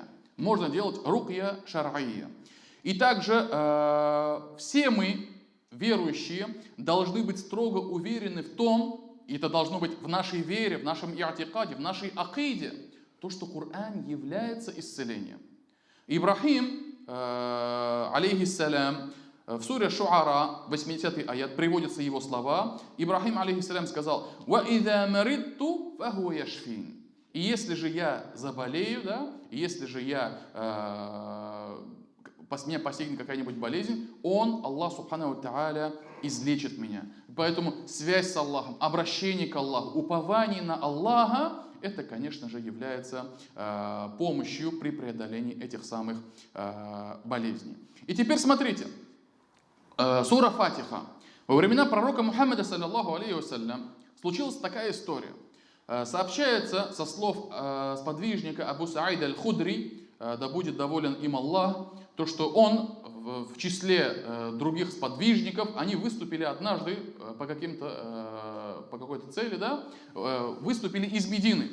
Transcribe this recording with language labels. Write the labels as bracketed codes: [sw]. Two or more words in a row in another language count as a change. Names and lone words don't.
[ru] Можно делать [ar] رقية شرعية. [ru] И также все мы, верующие, должны быть строго уверены в том, и это должно быть в нашей вере, в нашем иатикаде, в нашей акиде, то, что Коран является исцелением. Ибрахим, алейхиссалям, в суре Шуара, 80 аят, приводятся его слова. Ибрахим, алейхиссалям, сказал: [ar] «وإذا مرضت فهو يشفين». [ru] И если же я заболею, да, если же меня постигнет какая-нибудь болезнь, Он, Аллах [ar] سبحانه تعالى, [ru] излечит меня. Поэтому связь с Аллахом, обращение к Аллаху, упование на Аллаха, это, конечно же, является помощью при преодолении этих самых болезней. И теперь смотрите. Сура Фатиха. Во времена пророка Мухаммада, [ar] صلى الله عليه وسلم, [ru] случилась такая история. Сообщается со слов сподвижника Абу Саида аль-Худри, да будет доволен им Аллах, то, что он в числе других сподвижников, они выступили однажды по какой-то цели, да, выступили из Медины.